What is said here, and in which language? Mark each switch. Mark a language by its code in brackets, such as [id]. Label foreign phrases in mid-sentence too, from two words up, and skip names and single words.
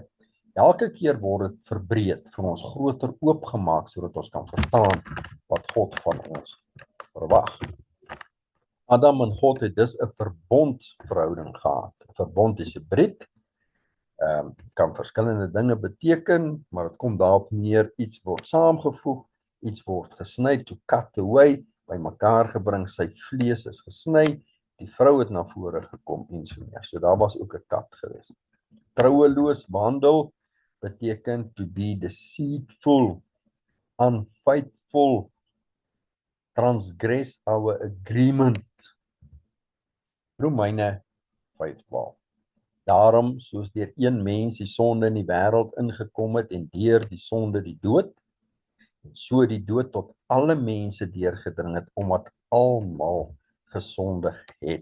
[af] Elke keer word dit verbreed, vir ons groter oopgemaak, sodat ons kan verstaan wat God van ons verwag. Adam en God het dus 'n verbondsverhouding gehad. Verbond is 'n hibrid, kan verskillende dinge beteken, maar dit kom daarop neer, iets word saamgevoeg, iets word gesny, [en] to cut away, [af] by mekaar gebring, sy vlees is gesny, die vrou het na vore gekom en so meer. So daar was ook 'n kat gewees. Troueloos wandel beteken [en] to be deceitful, unfaithful, transgress our agreement. [af] Romeine 5:12. Daarom, soos deur een mens die sonde in die wêreld ingekom het en deur die sonde die dood, en so die dood tot alle mense deurgedring het, omdat almal gesondig het.